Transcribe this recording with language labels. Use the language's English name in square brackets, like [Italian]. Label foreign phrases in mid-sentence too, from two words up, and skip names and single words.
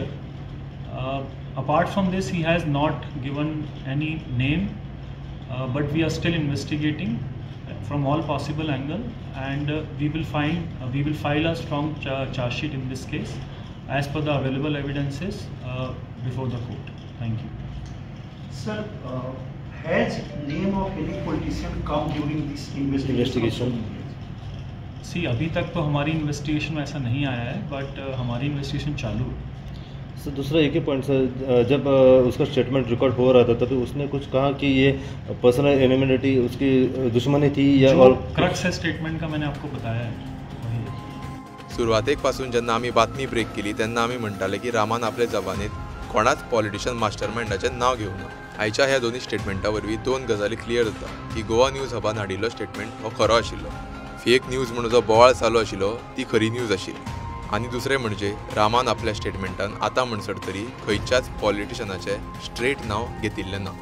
[English] Apart from this, he has not given any name, but we are still investigating from all possible angle, and we will file a strong charge sheet in this case as per the available evidences before the court. Thank you. Sir, has name of any politician come during this investigation? See, [Hindi] अभी तक तो हमारी इन्वेस्टिगेशन में ऐसा नहीं आया है, बट हमारी इन्वेस्टिगेशन चालू है। सर, दूसरा एक ही पॉइंट सर, जब उसका स्टेटमेंट रिकॉर्ड हो रहा था तभी उसने कुछ कहा कि ये [English] personal enmity [Hindi] उसकी दुश्मनी थी या और क्रक्स है स्टेटमेंट का, मैंने आपको बताया है। [Konkani] सुरवातेक पासून जेन्ना आमी बातमी ब्रेक केली तेन्ना आमी म्हणटाले की रामान आपले जबानीत कोणाच पॉलिटिशियन मास्टरमाइंडाचें नांव घेवना। आयच्या ह्या दोन्ही स्टेटमेंटा वरवीं दोन गजाली क्लियर जाता की गोवा न्यूज हबान हाडिल्लो स्टेटमेंट हो खरो आशिल्लो, [English] fake news [Konkani] म्हणून जो बोवाळ चालू आशिल्लो ती खरी न्यूज आशिल्ली, आनी दुसरें म्हणजे रामान आपल्या स्टेटमेंटान आतां म्हणसर तरी खंयच्याच पॉलिटिशियनाचें स्ट्रेट नांव घेतिल्लें ना।